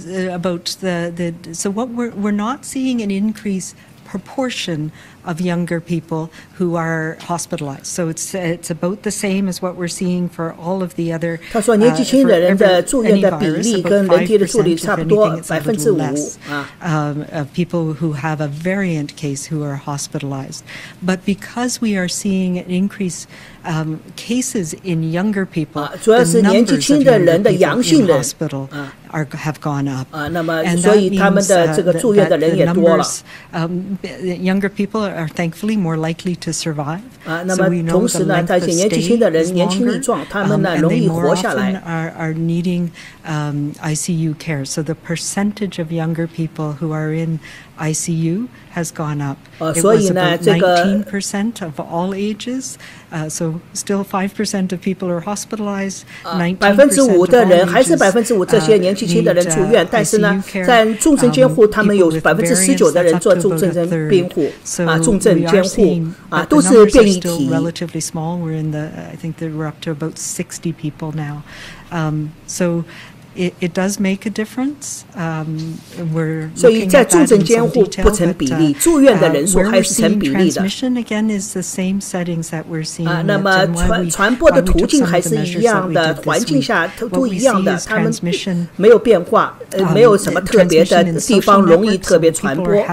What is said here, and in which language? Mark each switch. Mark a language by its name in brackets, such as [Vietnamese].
[English] about so what we're not seeing an increase proportion of younger people who are hospitalized. So it's about the same as what we're seeing for all of the other. [Chinese] 他说，年纪轻的人的住院的比例跟人体的住率差不多5%啊。 [English] Of people who have a variant case who are hospitalized, but because we are seeing an increase cases in younger people, [Chinese] 主要是年纪轻的人的阳性人 [English] hospital have gone up. [Chinese] 那么所以他们的这个住院的人也多了。 [English] Younger people are thankfully more likely to survive. [Chinese] 那么同时呢，这些年纪轻的人年轻力壮，他们呢容易活下来。 [English] Are needing ICU care. So the percentage of younger people who are in ICU has gone up. It was about 19% of all ages. So still 5% of people are hospitalized. [Chinese] 5%的人还是5%这些年纪轻的人住院，但是呢，在重症监护，他们有19%的人做重症监护重症监护都是变异体。 [English] Relatively small. We're in the. I think that we're up to about 60 people now. So. It does make a difference. We're [Chinese] 所以在重症监护不成比例，住院的人数还是成比例的。 [English] Transmission again is the same settings that we're seeing. [Chinese] 那么传播的途径还是一样的，环境下都一样的，他们没有变化，没有什么特别的地方容易特别传播。